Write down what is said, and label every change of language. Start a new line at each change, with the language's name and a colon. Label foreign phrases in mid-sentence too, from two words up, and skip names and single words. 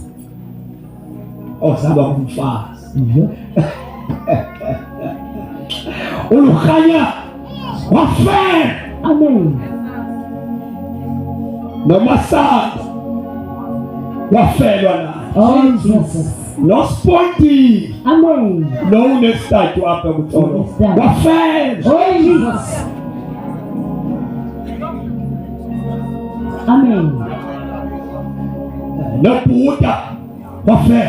Xhosa: Osaba kumfazi. Mhm. uLukhanya wafela. Amen. noMasana wafelwa naye.
English: Oh Jesus.
Xhosa: noSpontini Amen. unesithathu apha kuTholo Unesithathu. wafela.
English: Oh Jesus. Amen.
Xhosa: noBhuda wafela.